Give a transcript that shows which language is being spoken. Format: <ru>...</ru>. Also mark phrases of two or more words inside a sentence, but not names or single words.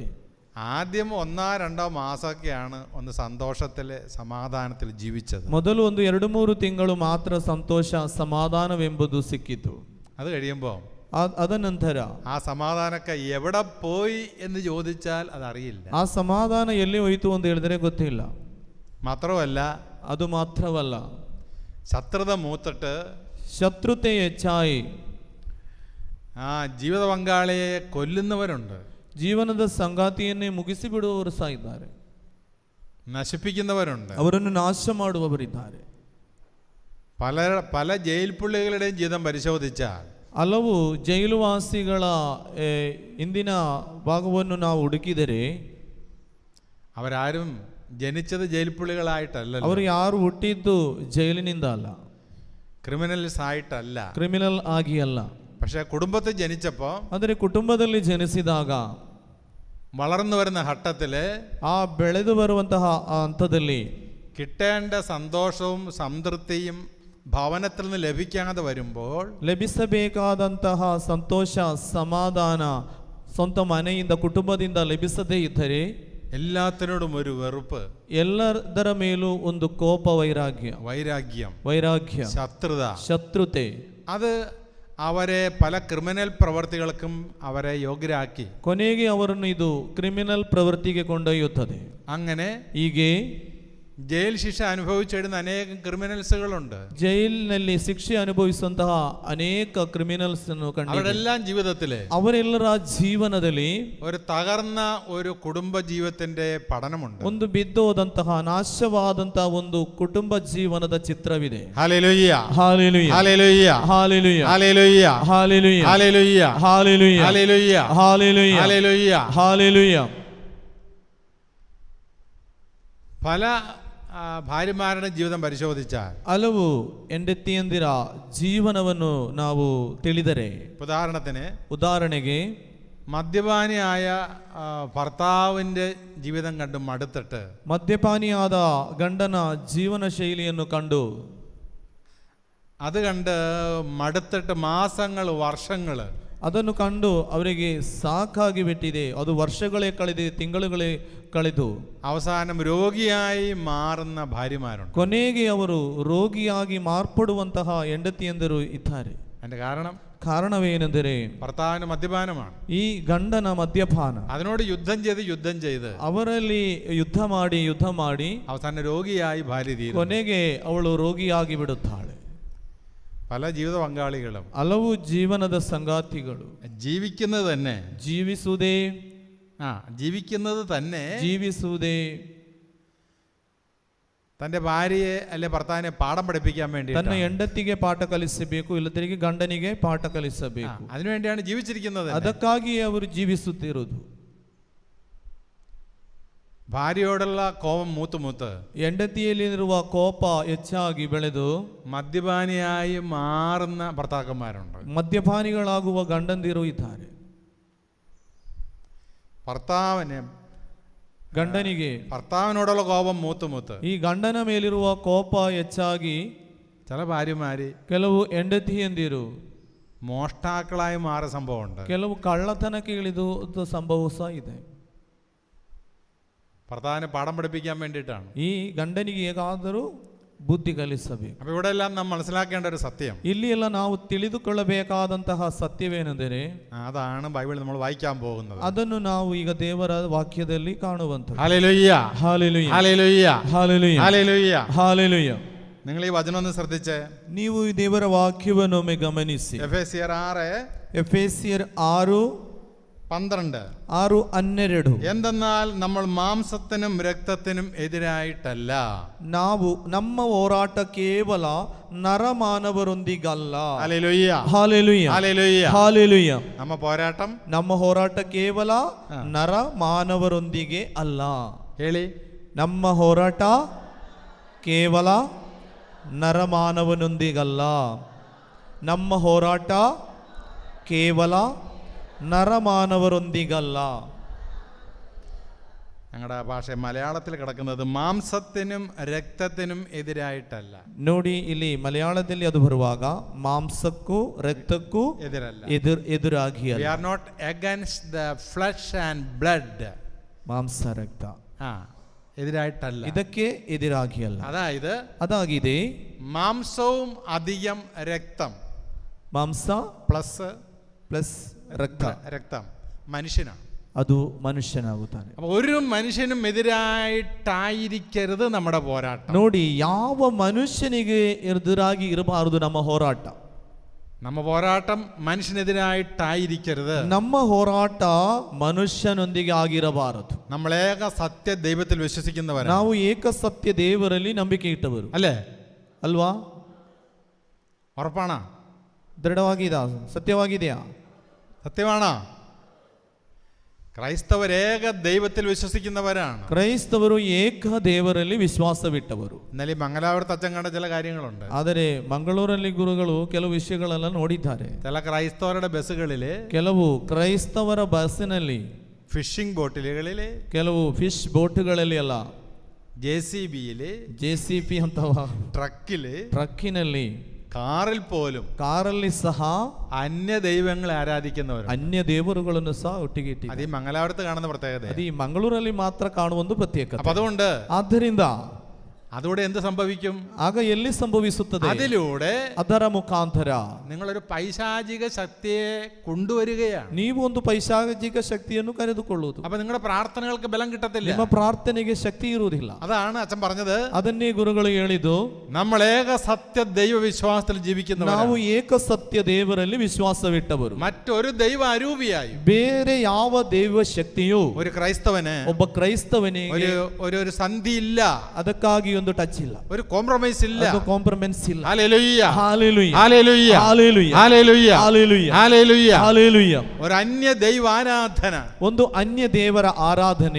<ml>ആദ്യം 1-2 മാസമൊക്കെയാണ് ഒന്ന് സന്തോഷത്തിൽ സമാധാനത്തിൽ ജീവിച്ചത്.</ml> <kn>ಮೊದಲು 1-2-3 ತಿಂಗಳು ಮಾತ್ರ ಸಂತೋಷ, ಸಮಾಧಾನವೆಂಬುದು ಸಿಕ್ಕಿತು.</kn> <ml>അത് കഴിയുമ്പോൾ</ml> <kn>ಅದ ನಂತರ</kn> <ml>ആ സമാധാനമൊക്കെ എവിടെ പോയി എന്ന് ചോദിച്ചാൽ അതറിയില്ല.</ml> <kn>ಆ ಸಮಾಧಾನ ಎಲ್ಲಿ ಹೋಯಿತು ಅಂತ ಹೇಳಿದ್ರೆ ಗೊತ್ತಿಲ್ಲ.</kn> <ml>മാത്രമല്ല,</ml> <kn>ಅದು ಮಾತ್ರವಲ್ಲ,</kn> <ml>ശത്രുത മൂത്തിട്ട്</ml> <kn>ಶತ್ರುತೆ ಹೆಚ್ಚಾಯಿ</kn> <ml>ആ ജീവിത പങ്കാളിയെ കൊല്ലുന്നവരുണ്ട്.</ml> <kn>ಜೀವನದ ಸಂಗಾತಿಯನ್ನೇ ಮುಗಿಸಿಬಿಡುವವರು ಸಹ ಇದ್ದಾರೆ.</kn> <ml>നശിപ്പിക്കുന്നവരുണ്ട്.</ml> <kn>ಅವರನ್ನು ನಾಶ ಮಾಡುವವರಿದ್ದಾರೆ.</kn> <ml>പല ജയിൽ പുള്ളികളുടെയും ജീവിതം പരിശോധിച്ചാൽ</ml> <kn>ಹಲವು ಜೈಲುವಾಸಿಗಳ ಇಂದಿನ ಭಾಗವನ್ನು ನಾವು ಹುಡುಕಿದರೆ</kn> <ml>അവരാരും ജനിച്ചത് ജയിൽ പുള്ളികളായിട്ടല്ല,</ml> <kn>ಅವರು ಯಾರು ಹುಟ್ಟಿದ್ದು ಜೈಲಿನಿಂದ ಅಲ್ಲ,</kn> <ml>ക്രിമിനൽസ് ആയിട്ടല്ല,</ml> <kn>ಕ್ರಿಮಿನಲ್ ಆಗಿ ಅಲ್ಲ.</kn> <ml>പക്ഷെ കുടുംബത്തിൽ ജനിച്ചപ്പോൾ,</ml> <kn>ಆದರೆ ಕುಟುಂಬದಲ್ಲಿ ಜನಿಸಿದಾಗ,</kn> <ml>വളർന്നു വരുന്ന ഘട്ടത്തില്,</ml> <kn>ಆ ಬೆಳೆದು ಬರುವಂತಹ ಹಂತದಲ್ಲಿ</kn> <ml>കിട്ടേണ്ട സന്തോഷവും സംതൃപ്തിയും ഭവനത്തിൽ നിന്ന് ലഭിക്കാതെ വരുമ്പോൾ,</ml> <kn>ಲಭಿಸಬೇಕಾದಂತಹ ಸಂತೋಷ, ಸಮಾಧಾನ ಸ್ವಂತ ಮನೆಯಿಂದ, ಕುಟುಂಬದಿಂದ ಲಭಿಸದೇ ಇದ್ದರೆ</kn> <ml>എല്ലാത്തിനോടും ഒരു വെറുപ്പ്,</ml> <kn>ಎಲ್ಲದರ ಮೇಲೂ ಒಂದು ಕೋಪ, ವೈರಾಗ್ಯ,</kn> <ml>ശത്രുത,</ml> <kn>ಶತ್ರುತೆ,</kn> <ml>അത് അവരെ പല ക്രിമിനൽ പ്രവർത്തികൾക്കും അവരെ യോഗ്യരാക്കി.</ml> <kn>ಕೊನೆಗೆ ಅವರನ್ನು ಇದು ಕ್ರಿಮಿನಲ್ ಪ್ರವೃತ್ತಿಗೆ ಕೊಂಡೊಯ್ಯುತ್ತದೆ.</kn> <ml>അങ്ങനെ</ml> <kn>ಹೀಗೆ</kn> <ml>ജയിൽ ശിക്ഷ അനുഭവിച്ചിടുന്ന അനേകം ക്രിമിനൽസുകളുണ്ട്.</ml> <kn>ಜೈಲಿನಲ್ಲಿ ಶಿಕ್ಷೆ ಅನುಭವಿಸುವಂತಹ ಅನೇಕ ಕ್ರಿಮಿನಲ್ಸ್</kn> <ml>അവരെല്ലാം ജീവിതത്തില്,</ml> <kn>ಅವರೆಲ್ಲರ ಜೀವನದಲ್ಲಿ</kn> <ml>ഒരു തകർന്ന ഒരു കുടുംബ ജീവിതത്തിന്റെ പഠനമുണ്ട്.</ml> <kn>ಒಂದು ಬಿದ್ದೋದಂತಹ, ನಾಶವಾದಂತಹ ಒಂದು ಕುಟುಂಬ ಜೀವನದ ಚಿತ್ರವಿದೆ.</kn> <ml>ഹല്ലേലൂയ,</ml> <kn>ಹಾಲೆಲೂಯ,</kn> <ml>ഹല്ലേലൂയ,</ml> <kn>ಹಾಲೆಲೂಯ,</kn> <ml>ഹല്ലേലൂയ,</ml> <kn>ಹಾಲೆಲೂಯ,</kn> <ml>ഹല്ലേലൂയ,</ml> <kn>ಹಾಲೆಲೂಯ,</kn> <ml>ഹല്ലേലൂയ,</ml> <kn>ಹಾಲೆಲೂಯ,</kn> <ml>ഹല്ലേലൂയ,</ml> <kn>ಹಾಲೆಲೂಯ.</kn> <ml>പല ഭാര്യമാരുടെ ജീവിതം പരിശോധിച്ചാൽ</ml> <kn>ಹಲವು ಹೆಂಡತಿಯಂದಿರ ಜೀವನವನ್ನು ನಾವು ತಿಳಿದರೆ, ಉದಾಹರಣೆಗೆ</kn> <ml>മദ്യപാനിയായ ഭർത്താവിൻ്റെ ജീവിതം കണ്ട് മടുത്തിട്ട്,</ml> <kn>ಮದ್ಯಪಾನಿಯಾದ ಗಂಡನ ಜೀವನ ಶೈಲಿಯನ್ನು ಕಂಡು</kn> <ml>അത് കണ്ട് മടുത്തിട്ട് മാസങ്ങൾ വർഷങ്ങൾ</ml> <kn>ಅದನ್ನು ಕಂಡು ಅವರಿಗೆ ಸಾಕಾಗಿ ಬಿಟ್ಟಿದೆ. ಅದು ವರ್ಷಗಳೇ ಕಳೆದಿದೆ, ತಿಂಗಳುಗಳೇ ಕಳೆದು</kn> <ml>അവസാനം രോഗിയായി മാറുന്ന ഭാര്യമാരുണ്ട്.</ml> <kn>ಕೊನೆಗೆ ಅವರು ರೋಗಿಯಾಗಿ ಮಾರ್ಪಡುವಂತಹ ಹೆಂಡತಿಯಂದರು ಇದ್ದಾರೆ.</kn> <ml>അതിന്റെ</ml> <kn>ಕಾರಣವೇನೆಂದರೆ</kn> <ml>ഭർത്താവിന് മദ്യപാനമാണ്.</ml> <kn>ಈ ಗಂಡನ ಮದ್ಯಪಾನ.</kn> <ml>അതിനോട് യുദ്ധം ചെയ്ത്</ml> <kn>ಅವರಲ್ಲಿ ಯುದ್ಧ ಮಾಡಿ</kn> <ml>അവസാനം രോഗിയായി ഭാര്യ തീരുന്നു.</ml> <kn>ಕೊನೆಗೆ ಅವಳು ರೋಗಿಯಾಗಿ ಬಿಡುತ್ತಾಳೆ.</kn> <ml>പല ജീവിത പങ്കാളികളും</ml> <kn>ಹಲವು ಜೀವನದ ಸಂಗಾತಿಗಳು</kn> <ml>ജീവിക്കുന്നത് തന്നെ</ml> <kn>ಜೀವಿಸುವುದೇ</kn> <ml>തന്റെ ഭാര്യയെ അല്ലെ ഭർത്താവിനെ പാഠം പഠിപ്പിക്കാൻ വേണ്ടി,</ml> <kn>ತನ್ನ ಹೆಂಡತಿಗೆ ಪಾಠ ಕಲಿಸಬೇಕು, ಇಲ್ಲದಿದ್ದರೆ ಗಂಡನಿಗೆ ಪಾಠ ಕಲಿಸಬೇಕು.</kn> <ml>അതിനുവേണ്ടിയാണ് ജീവിച്ചിരിക്കുന്നത്.</ml> <kn>ಅದಕ್ಕಾಗಿಯೇ ಅವರು ಜೀವಿಸುತ್ತಿರುವುದು.</kn> <ml>ഭാര്യയോടുള്ള കോപം മൂത്ത്</ml> <kn>ಹೆಂಡತಿಯಲ್ಲಿರುವ ಕೋಪ ಹೆಚ್ಚಾಗಿ ಬೆಳೆದು</kn> <ml>മദ്യപാനിയായി മാറുന്ന ഭർത്താക്കന്മാരുണ്ട്.</ml> <kn>ಮದ್ಯಪಾನಿಗಳಾಗುವ ಗಂಡಂದಿರು ಇದ್ದಾರೆ. ಗಂಡನಿಗೆ</kn> <ml>ഭർത്താവിനോടുള്ള കോപം മൂത്ത്</ml> <kn>ಈ ಗಂಡನ ಮೇಲಿರುವ ಕೋಪ ಹೆಚ್ಚಾಗಿ</kn> <ml>ചില ഭാര്യമാര്,</ml> <kn>ಕೆಲವು ಹೆಂಡತಿಯಂದಿರು</kn> <ml>മോഷ്ടാക്കളായി മാറിയ സംഭവമുണ്ട്.</ml> <kn>ಕೆಲವು ಕಳ್ಳತನಕ್ಕೆ ಇಳಿದು ಸಂಭವ ಸಹ ಇದೆ.</kn> <ml>ഭർത്താവിനെ പാഠം പഠിപ്പിക്കാൻ വേണ്ടിയിട്ടാണ്.</ml> <kn>ಈ ಗಂಡನಿಗೆ ಹೇಗಾದರೂ ಬುದ್ಧಿ ಕಲಿಸಬೇಕು.</kn> <ml>അപ്പോൾ ഇവിടെ എല്ലാം നാം മനസ്സിലാക്കേണ്ട ഒരു സത്യം,</ml> <kn>ಇಲ್ಲಿ ಎಲ್ಲ ನಾವು ತಿಳಿದುಕೊಳ್ಳಬೇಕಾದಂತಹ ಸತ್ಯವೇನೆಂದರೆ,</kn> <ml>അതാണ് ബൈബിളിൽ നമ്മൾ വായിക്കാൻ പോകുന്നത്.</ml> <kn>ಅದನ್ನು ನಾವು ಈಗ ದೇವರ ವಾಕ್ಯದಲ್ಲಿ ಕಾಣುವಂಥದ್ದು.</kn> <ml>ഹല്ലേലൂയ, ഹല്ലേലൂയ, ഹല്ലേലൂയ, ഹല്ലേലൂയ, ഹല്ലേലൂയ, ഹല്ലേലൂയ. നിങ്ങൾ ഈ വചനം ഒന്ന് ശ്രദ്ധിച്ചേ.</ml> <kn>ನೀವು ಈ ದೇವರ ವಾಕ್ಯವನ್ನೊಮ್ಮೆ ಗಮನಿಸಿ.</kn> <ml>എഫേസ്യർ 6:12 എന്തെന്നാൽ നമ്മൾ മാംസത്തിനും രക്തത്തിനും എതിരായിട്ടല്ല.</ml> <kn>ನಾವು ನಮ್ಮ ಹೋರಾಟ ಕೇವಲ ನರಮಾನವರೊಂದಿಗಲ್ಲ.</kn> <ml>ഹല്ലേലൂയ, ഹല്ലേലൂയ, ഹല്ലേലൂയ, ഹല്ലേലൂയ.</ml> <kn>ನಮ್ಮ ಹೋರಾಟ ಕೇವಲ ನರಮಾನವರೊಂದಿಗೆ ಅಲ್ಲ. ಹೇಳಿ, ನಮ್ಮ ಹೋರಾಟ ಕೇವಲ ನರಮಾನವನೊಂದಿಗಲ್ಲ. ನಮ್ಮ ಹೋರಾಟ ಕೇವಲ നരമാനവരൊന്തികല്ല.</kn> <ml>ഞങ്ങളുടെ ഭാഷ മലയാളത്തിൽ കിടക്കുന്നത് മാംസത്തിനും രക്തത്തിനും എതിരായിട്ടല്ല.</ml> <kn>ನೋಡಿ, ಇಲ್ಲಿ ಮಲಯಾಳದಲ್ಲಿ ಅದು ಬರುವಾಗ ಮಾಂಸಕ್ಕೂ ರಕ್ತಕ್ಕೂ ಎದುರಾಗಿ</kn> <en>we are not against the flesh and blood.</en> <kn>ಮಾಂಸ ರಕ್ತ</kn> <ml>എതിരായിട്ടല്ല,</ml> <kn>ಇದಕ್ಕೆ ಎದುರಾಗಿ ಅಲ್ಲ.</kn> <ml>അതാಗಿದೆ മാംസവും അധികം രക്തം, മാംസ പ്ലസ് രക്തം മനുഷ്യനാണ്.</ml> <kn>ಅದು ಮನುಷ್ಯನಾಗುತ್ತಾನೆ.</kn> <ml>ഒരു മനുഷ്യനും എതിരായിട്ടായിരിക്കരുത് നമ്മുടെ പോരാട്ടം.</ml> <kn>ನೋಡಿ, ಯಾವ ಮನುಷ್ಯನಿಗೆ ಎದುರಾಗಿ ಇರಬಾರದು ನಮ್ಮ ಹೋರಾಟ.</kn> <ml>ನಮ್ಮ പോരാട്ടം മനുഷ്യനെതിരായിട്ടായിരിക്കരുത്.</ml> <kn>ನಮ್ಮ ಹೋರಾಟ ಮನುಷ್ಯನೊಂದಿಗೆ ಆಗಿರಬಾರದು.</kn> <ml>നമ്മൾ ഏക സത്യ ദൈവത്തിൽ വിശ്വസിക്കുന്നവരാണ്.</ml> <kn>ನಾವು ಏಕ ಸತ್ಯ ದೇವರಲ್ಲಿ ನಂಬಿಕೆ ಇಟ್ಟವರು</kn> <ml>അല്ലേ?</ml> <kn>ಅಲ್ವಾ?</kn> <ml>ഉറപ്പാണോ?</ml> <kn>ദൃഢವಾಗಿದೆಯಾ? ಸತ್ಯವಾಗಿದೆಯಾ?</kn> <ml>സത്യമാണോ? ക്രൈസ്തവർ ഏക ദൈവത്തിൽ വിശ്വസിക്കുന്നവരാണ്.</ml> <kn>ಕ್ರೈಸ್ತವರು ಏಕ ದೇವರಲ್ಲಿ ವಿಶ್ವಾಸವಿಟ್ಟವರು.</kn> <ml>ഇന്നലെ മംഗലാപുരത്ത് അച്ഛൻ കണ്ട ചില കാര്യങ്ങളുണ്ട്.</ml> <kn>ಆದರೆ ಮಂಗಳೂರಲ್ಲಿ ಗುರುಗಳು ಕೆಲವು ವಿಷಯಗಳೆಲ್ಲ ನೋಡಿದ್ದಾರೆ.</kn> <ml>ചില ക്രൈസ്തവരുടെ ബസ്സുകളില്,</ml> <kn>ಕೆಲವು ಕ್ರೈಸ್ತವರ ಬಸ್ಸಿನಲ್ಲಿ,</kn> <ml>ഫിഷിംഗ് ബോട്ടുകളില്,</ml> <kn>ಕೆಲವು ಫಿಶ್ ಬೋಟ್ಗಳಲ್ಲಿ ಅಲ್ಲ,</kn> <ml>JCB</ml> <kn>ಅಂತವ ട്രക്കിನಲ್ಲಿ, ಕಾರಲ್ಲಿ ಸಹ</kn> <ml>അന്യ ദൈവങ്ങളെ ആരാധിക്കുന്നവർ,</ml> <kn>ಅನ್ಯ ದೇವರುಗಳನ್ನು ಸಹ ಒಟ್ಟಿಗೆ ಇಟ್ಟಿದ್ದಾರೆ.</kn> <ml>അത് ഈ മംഗലാപുരത്ത് കാണുന്ന പ്രത്യേകത.</ml> <kn>ಅದು ಈ ಮಂಗಳೂರಲ್ಲಿ ಮಾತ್ರ ಕಾಣುವ ಒಂದು ಪ್ರತ್ಯೇಕತೆ.</kn> <ml>അതുകൊണ്ട്</ml> <kn>ಆದ್ದರಿಂದ</kn> <ml>അതോടെ എന്ത് സംഭവിക്കും?</ml> <kn>ಆಗ ಎಲ್ಲಿ ಸಂಭವಿಸುತ್ತದೆ?</kn> <ml>അതിലൂടെ</ml> <kn>ಅದರ ಮುಖಾಂತರ</kn> <ml>നിങ്ങളൊരു പൈശാചിക ശക്തിയെ കൊണ്ടുവരികയാണ്.</ml> <kn>ನೀವು ಒಂದು ಪೈಶಾಚಿಕ ಶಕ್ತಿಯನ್ನು ಕರೆದುಕೊಳ್ಳುವುದು.</kn> <ml>അപ്പൊ നിങ്ങളുടെ പ്രാർത്ഥനകൾക്ക് ബലം കിട്ടത്തില്ല,</ml> <kn>ನಿಮ್ಮ ಪ್ರಾರ್ಥನೆಗೆ ಶಕ್ತಿ ಇರುವುದಿಲ್ಲ.</kn> <ml>അതാണ് അച്ഛൻ പറഞ്ഞത്.</ml> <kn>ಅದನ್ನೇ ಗುರುಗಳು ಹೇಳಿದ್ದು,</kn> <ml>നമ്മൾ ഏക സത്യ ദൈവ വിശ്വാസത്തിൽ ജീവിക്കുന്നവരാണ്.</ml> <kn>ನಾವು ಏಕ ಸತ್ಯ ದೇವರಲ್ಲಿ ವಿಶ್ವಾಸವಿಟ್ಟವರು.</kn> <ml>മറ്റൊരു ദൈവ അരൂപിയായി</ml> <kn>ಬೇರೆ ಯಾವ ದೈವ ಶಕ್ತಿಯು</kn> <ml>ഒരു ക്രൈസ്തവന്,</ml> <kn>ಒಬ್ಬ ಕ್ರೈಸ್ತವನಿಗೆ</kn> <ml>ഒരു സന്ധി ഇല്ല.</ml> <kn>ಅದಕ್ಕಾಗಿ ಒಂದು ಟಚ್ ಇಲ್ಲ,</kn> <ml>ഒരു കോംപ്രമൈസ് ഇല്ല.</ml> <kn>ಕಾಂಪ್ರಮೈಸ್ ಇಲ್ಲ.</kn> <ml>ഹല്ലേലൂയ ഹല്ലേലൂയ ഹല്ലേലൂയ ഹല്ലേലൂയ ഹല്ലേലൂയ ഹല്ലേലൂയ ഹല്ലേലൂയ ഹല്ലേലൂയ. ഒരു അന്യ ദൈവാരാധന,</ml> <kn>ಒಂದು ಅನ್ಯ ದೇವರ ಆರಾಧನೆ</kn>